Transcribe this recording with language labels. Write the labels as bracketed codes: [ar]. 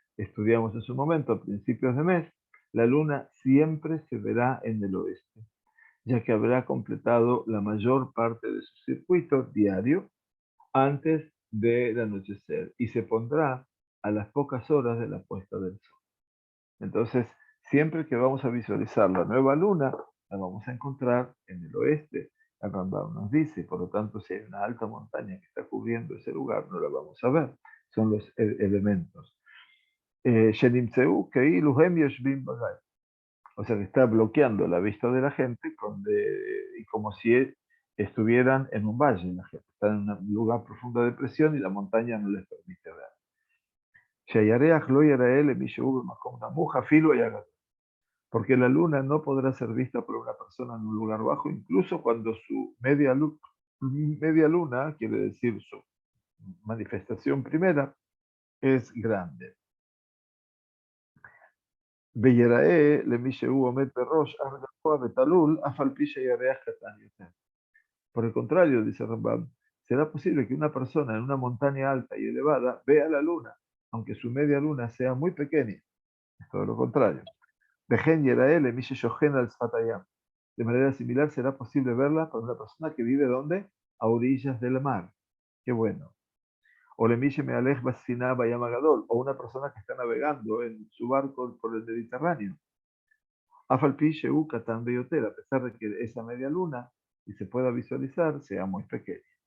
[es] Estudiamos en su momento, a principios de mes, la luna siempre se verá en el oeste, ya que habrá completado la mayor parte de su circuito diario antes del anochecer y se pondrá a las pocas horas de la puesta del sol. Entonces, siempre que vamos a visualizar la nueva luna, la vamos a encontrar en el oeste. El Rambam nos dice, por lo tanto, si hay una alta montaña que está cubriendo ese lugar, no la vamos a ver. Son los elementos. [he] שנמצאו כאילו הם יושבים בגיא. [es] O sea, que está bloqueando la vista de la gente y como si estuvieran en un valle. La gente está en un lugar profundo de presión y la montaña no les permite ver. [he] שהירח לא יראה למי שהוא במקום נמוך, אפילו היה גדול. [es] Porque la luna no podrá ser vista por una persona en un lugar bajo, incluso cuando su media luna, quiere decir su manifestación primera, es grande. [he] ויראה למי שהוא עומד בראש הר גבוה ותלול, אף על פי שהירח קטן יותר. [es] Por el contrario, dice Rambam, será posible que una persona en una montaña alta y elevada vea la luna, aunque su media luna sea muy pequeña. Es todo lo contrario. [he] וכן יראה למי ששוכן על שפת הים. [es] De manera similar será posible verla para una persona que vive ¿dónde? A orillas del mar. Qué bueno. O למי שמהלך בספינה בים הגדול, o una persona que está navegando en su barco por el Mediterráneo. אף על פי שהוא קטן ביותר, a pesar de que esa media luna, y se pueda visualizar, sea muy pequeña.